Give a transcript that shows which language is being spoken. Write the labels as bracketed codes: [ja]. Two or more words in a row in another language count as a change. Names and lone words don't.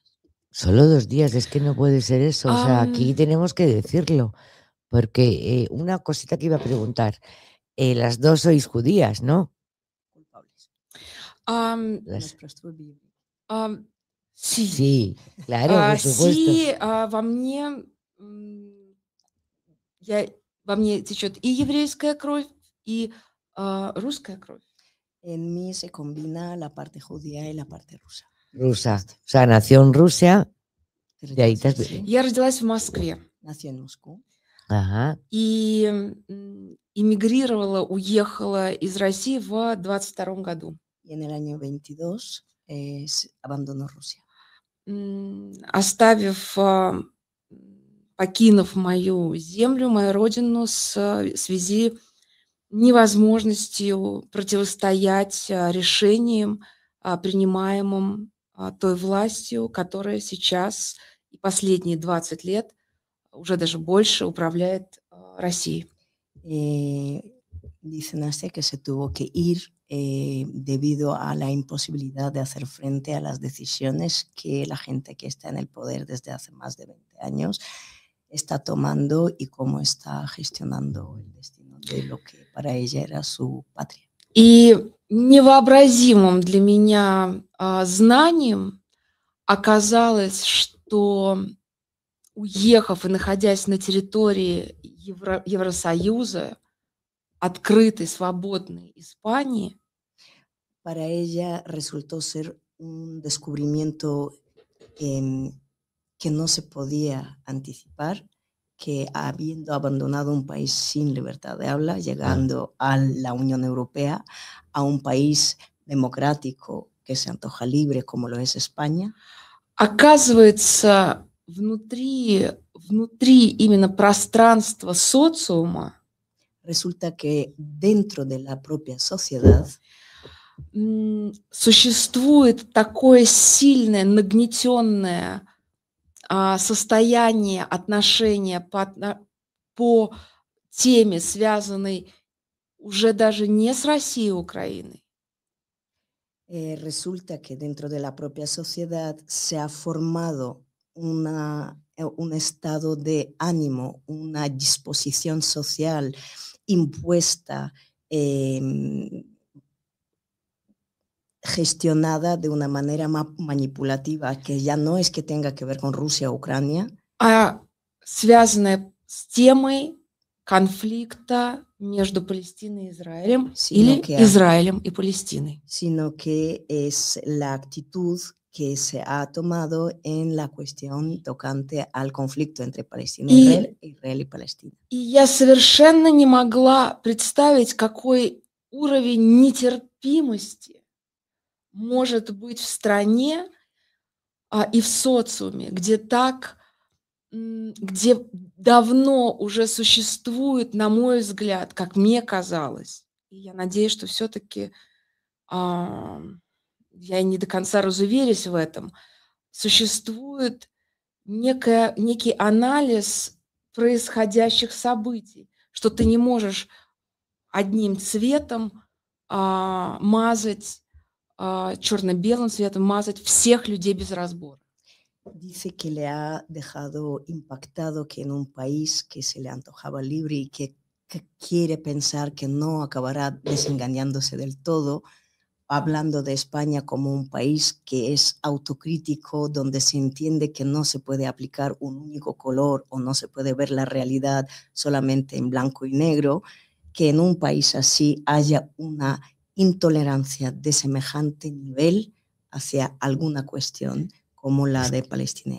[es] Solo 2 días, es que no puede ser eso. O sea, aquí tenemos que decirlo. Porque una cosita que iba a preguntar. Las dos sois judías, ¿no? Culpables. Sí. Sí, claro, por supuesto. Sí, [ru] во мне течет и еврейская кровь, и русская кровь. [es] En mí se combina la parte judía y la parte rusa. Rusa. O sea, nació en Rusia. De ahí [ru] Я родилась в Москве. [es] Nació en Moscú. Ajá. [ru] И эмигрировала, уехала из России в 22 году. [es] Y en el año 22 abandonó Rusia. [ru] Покинув мою землю, мою родину в связи невозможностью противостоять решениям, принимаемым той властью, которая сейчас и последние 20 лет, уже даже больше, управляет Россией. [es] Dice Nastia que se tuvo que ir debido a la imposibilidad de hacer frente a las decisiones que la gente que está en el poder desde hace más de 20 años está tomando y cómo está gestionando el destino de lo que para ella era su patria. [ru] И невообразимым для меня знанием оказалось, что уехав и находясь на территории Евросоюза, открытой, свободной Испании, [es] Para ella resultó ser un descubrimiento que no se podía anticipar, que habiendo abandonado un país sin libertad de habla, llegando a la Unión Europea, a un país democrático que se antoja libre como lo es España, [ru] оказывается, внутри именно пространства социума [es] resulta que dentro de la propia sociedad [ru] существует такое сильное, нагнетенное состояние отношения по теме, связанной уже даже не с Россией и Украиной, [es] resulta que dentro de la propia sociedad se ha formado un estado de ánimo, una disposición social impuesta, gestionada de una manera manipulativa, que ya no es que tenga que ver con Rusia o Ucrania, [ru] связанная с темой конфликта между Палестиной и Израилем или Израилем и Палестиной. [es] Sino que es la actitud que se ha tomado en la cuestión tocante al conflicto entre Palestina y Israel y Palestina. [ru] И я совершенно не могла представить, какой уровень нетерпимости может быть в стране и в социуме, где давно уже существует, на мой взгляд, как мне казалось, и я надеюсь, что все-таки я не до конца разуверюсь в этом, существует некий анализ происходящих событий, что ты не можешь одним цветом мазать, черно-белым цветом мазать всех людей без разбора. [es] Dice que le ha dejado impactado que en un país que se le antojaba libre y que quiere pensar que no acabará desengañándose del todo, hablando de España como un país que es autocrítico, donde se entiende que no se puede aplicar un único color o no se puede ver la realidad solamente en blanco y negro, que en un país así haya una intolerancia de semejante nivel hacia alguna cuestión como la de Palestina.